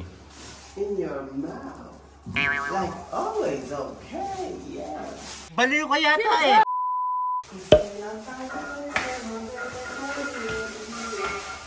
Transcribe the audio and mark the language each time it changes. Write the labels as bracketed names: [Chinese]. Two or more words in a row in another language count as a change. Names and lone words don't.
[English] In your mouth. Like always, okay, yeah. [Filipino] Baliw ka yata eh.